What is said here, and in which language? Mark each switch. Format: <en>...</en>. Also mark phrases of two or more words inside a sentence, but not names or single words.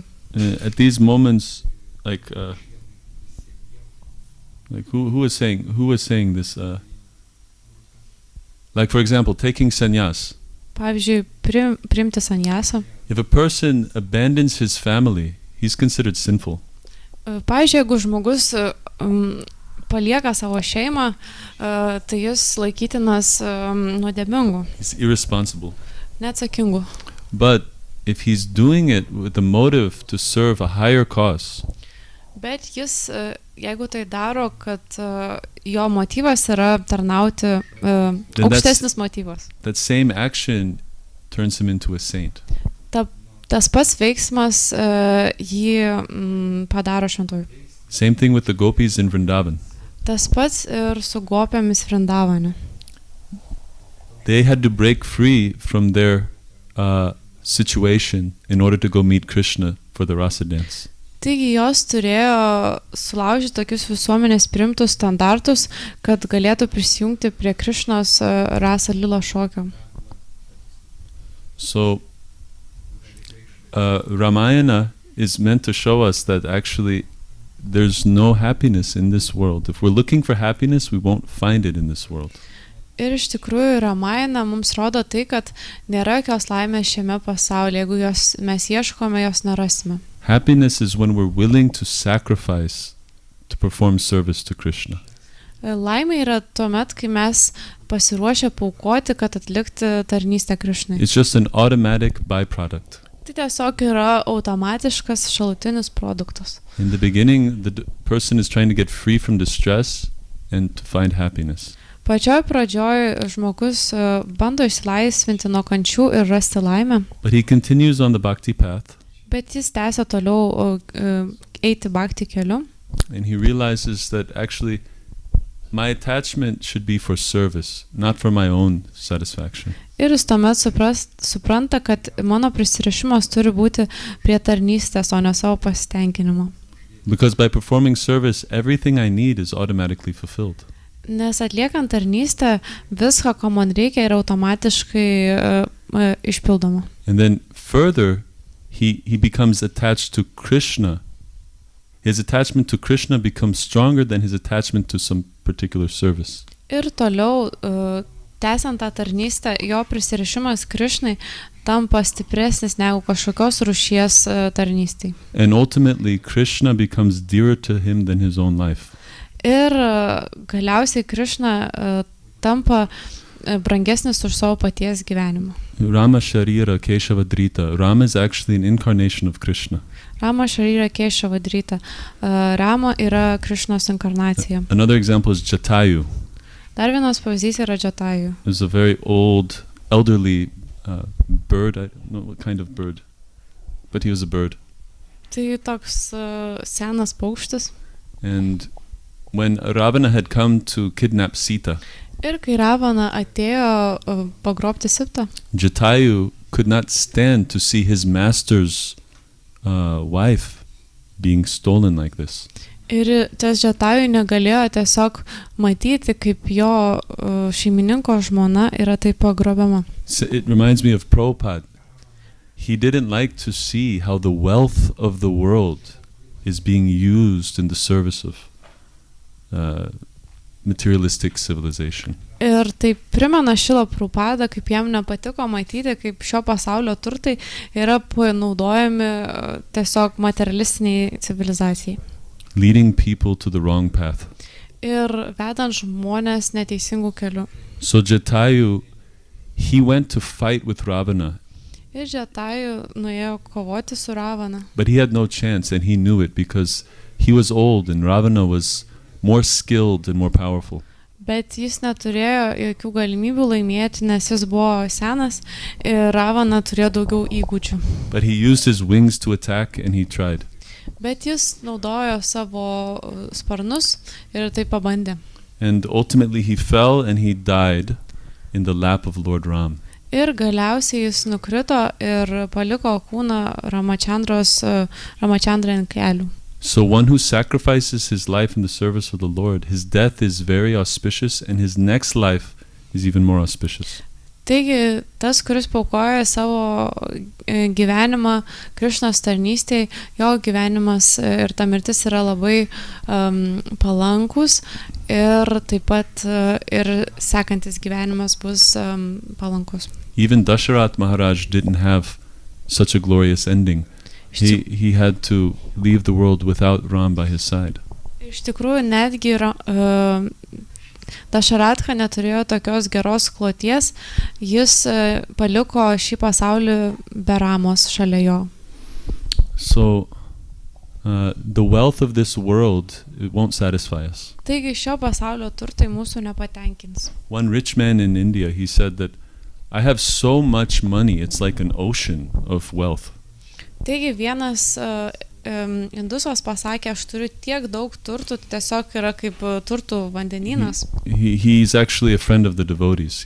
<en>At these moments, like who was saying this? Like for example, taking sannyas.</en> <lt>Pavyzdžiui, priimti sanjasą.</lt> <en>If a person abandons his family, he's considered sinful.</en> <lt>Pavyzdžiui, jeigu žmogus palieka savo šeimą, tai jis laikytinas nuodėmingu.</lt> <en>He's irresponsible.</en> <lt>Neatsakingu.</lt> <en>But if he's doing it with the motive to serve a higher cause,</en> <lt>Bet jis, jeigu tai daro, kad jo motyvas yra tarnauti, aukštesnis motyvas.</lt> <en>that same action turns him into a saint.</en> <lt>Tas pats veiksmas jį padaro šventuoju.</lt> <en>Same thing with the gopis in Vrindavan.</en> <lt>Tas pats ir su gopėmis Vrindavane.</lt> <en>They had to break free from their situation in order to go meet Krishna for the rasa dance.</en> <lt>Taigi jos turėjo sulaužyti tokius visuomenės priimtus standartus, kad galėtų prisijungti prie Krišnos rasa lila šokio.</lt> <en>So Ramayana is meant to show us that actually there's no happiness in this world. If we're looking for happiness, we won't find it in this world.</en> <lt>Ir iš tikrųjų Ramayana mums rodo tai, kad nėra jokios laimės šiame pasaulyje. Jeigu mes ieškome, jos nerasime.</lt> <en>Happiness is when we're willing to sacrifice to perform service to Krishna.</en> <lt>Laimė yra tuomet, kai mes pasiruošę paaukoti, kad atlikti tarnystę Krišnai.</lt> <en>It's just an automatic byproduct.</en> <lt>Tai tiesiog yra automatiškas šalutinis produktas.</lt> <en>In the beginning, the person is trying to get free from distress and to find happiness.</en> <lt>Pačioj pradžioj žmogus bando išsilaisvinti nuo kančių ir rasti laimę.</lt> <en>But he continues on the bhakti path.</en> <lt>Bet jis tęsia toliau eiti bhakti keliu.</lt> <en>And he realizes that actually my attachment should be for service, not for my own satisfaction.</en> <lt>Ir jis tuomet supranta, kad mano prisirišimas turi būti prie tarnystės, o ne savo pasitenkinimo.</lt> <en>Because by performing service, everything I need is automatically fulfilled.</en> <lt>Nes atliekant tarnystę, viską, ko man reikia, yra automatiškai išpildoma.</lt> <en>And then further, he becomes attached to Krishna. His attachment to Krishna becomes stronger than his attachment to some particular service.</en> <lt>Ir toliau, tęsiant tą tarnystę, jo prisirišimas Krišnai tampa stipresnis negu kažkokios rūšies tarnystei.</lt> <en>And ultimately, Krishna becomes dearer to him than his own life.</en> <lt>Ir galiausiai Krišna tampa brangesnis už savo paties gyvenimą.</lt> <sa>राम शरीर केशव धृत.</sa> <en>Rama is actually an incarnation of Krishna.</en> <sa>राम शरीर केशव धृत.</sa> <lt>Rama yra Krišnos inkarnacija.</lt> <en>Another example is Jatayu.</en> <lt>Dar vienas pavyzdys yra Jatayu.</lt> <en>It's a very old, elderly bird. I don't know what kind of bird, but he was a bird.</en> <lt>Tai toks senas paukštis.</lt> <en>And when Ravana had come to kidnap Sita,</en> <lt>Ir kai Ravana atėjo pagrobti Siptą,</lt> <en>Jatayu could not stand to see his master's wife being stolen like this.</en> <lt>ir tas Jatayu negalėjo tiesiog matyti, kaip jo šeimininko žmona yra taip pagrobiama.</lt> <en>So it reminds me of Prabhupada. He didn't like to see how the wealth of the world is being used in the service of materialistic civilization.</en> <lt>Ir tai primena Šilą Prabhupadą, kaip jam nepatiko matyti, kaip šio pasaulio turtai yra panaudojami tiesiog materialistiniai civilizacijai.</lt> <en>leading people to the wrong path.</en> <lt>ir vedant žmonės neteisingų kelių.</lt> <en>So Jatayu, he went to fight with Ravana,</en> <lt>Ir Džataju nuėjo kovoti su Ravana.</lt> <en>but he had no chance, and he knew it because he was old and Ravana was more skilled and more powerful.</en> <lt>Bet jis neturėjo jokių galimybių laimėti, nes jis buvo senas ir Ravana turėjo daugiau įgūdžių.</lt> <en>But he used his wings to attack, and he tried.</en> <lt>Bet jis naudojo savo sparnus ir tai pabandė.</lt> <en>And ultimately he fell and he died in the lap of Lord Ram.</en> <lt>Ir galiausiai jis nukrito ir paliko kūną Ramachandrai ant kelių.</lt> <en>So one who sacrifices his life in the service of the Lord, his death is very auspicious, and his next life is even more auspicious.</en> <lt>Taigi, tas, kuris paukoja savo gyvenimą Krišnos tarnystėje, jo gyvenimas ir ta mirtis yra labai palankus ir taip pat ir sekantis gyvenimas bus palankus.</lt> <en>Even Dasharat Maharaj didn't have such a glorious ending. He had to leave the world without Ram by his side.</en> <lt>Iš tikrųjų, netgi Dašaratha neturėjo tokios geros kloties, jis paliko šį pasaulį be Ramos šalia jo.</lt> <en>So the wealth of this world, it won't satisfy us.</en> <lt>Taigi šio pasaulio turtai mūsų nepatenkins.</lt> <en>One rich man in India, he said that I have so much money, it's like an ocean of wealth.</en> <lt>Taigi vienas indusas pasakė, aš turiu tiek daug turtų, tiesiog yra kaip turtų vandenynas.</lt> <en>He's actually a friend of the devotees.</en>